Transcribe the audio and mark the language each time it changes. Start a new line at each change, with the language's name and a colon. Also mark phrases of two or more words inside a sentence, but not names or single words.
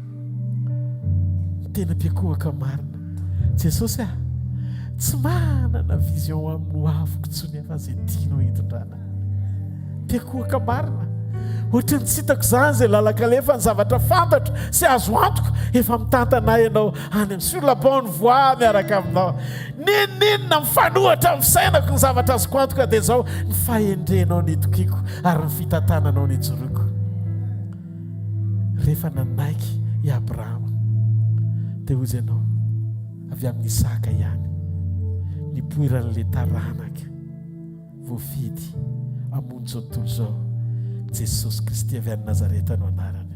Malagasy: Tena mpiakohaka marina Jesosy tsy manana vision amin'ny ho aviko tsony afa zay tianao hitondrana. Mpiakohaka marina ohatra ny tsitako zany zay lalakalefa ny zavatra fantatro sy azo antoko efa mitantanay ianao any amin'ny
French: sur la bonne voie
Malagasy: miaraka aminao. Ninina mifanohatra amin'ny fisainako ny zavatra azoko antoka dia zao ny fahendrenao ny tokiko ary ny fitantananao ny joroko. Rehefa nanaiky i Abrahama dia hozy ianao avy amin'ny Isaka ihany nipoiran'ilay taranaka voafidy hamonjy zao tontolo zao Jesosy Kristy avy any Nazareta no anarany.